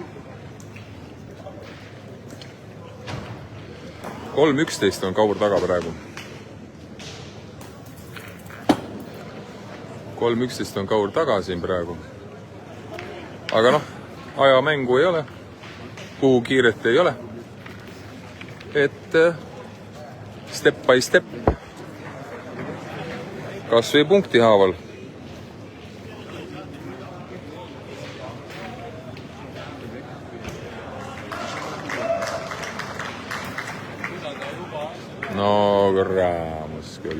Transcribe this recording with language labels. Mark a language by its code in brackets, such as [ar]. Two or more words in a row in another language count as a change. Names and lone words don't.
[et] 3-11 on Kaur taga praegu. 3-11 on Kaur taga siin praegu. Aga noh, ajamängu ei ole. Kuhu kiiret ei ole. Et [en] step by step. [et] Kas või punkti haaval. No raamus küll.